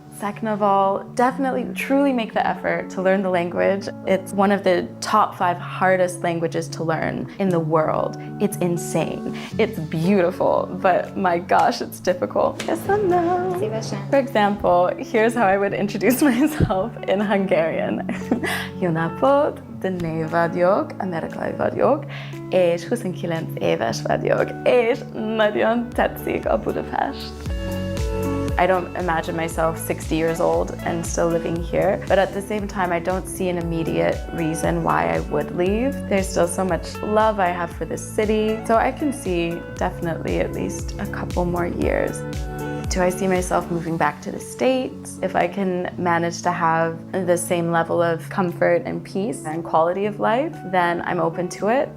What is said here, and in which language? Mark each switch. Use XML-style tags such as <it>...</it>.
<en>Second of all, definitely truly make the effort to learn the language. It's one of the top 5 hardest languages to learn in the world. It's insane. It's beautiful, but my gosh, it's difficult. Yes and no. For example, here's how I would introduce myself in Hungarian.</en> <hu>Jó napot, Dné vagyok, amerikai vagyok, és 29 éves vagyok, és nagyon tetszik a Budapest.</hu> <en>I don't imagine myself 60 years old and still living here, but at the same time, I don't see an immediate reason why I would leave. There's still so much love I have for this city, so I can see definitely at least a couple more years. Do I see myself moving back to the States? If I can manage to have the same level of comfort and peace and quality of life, then I'm open to it.</en>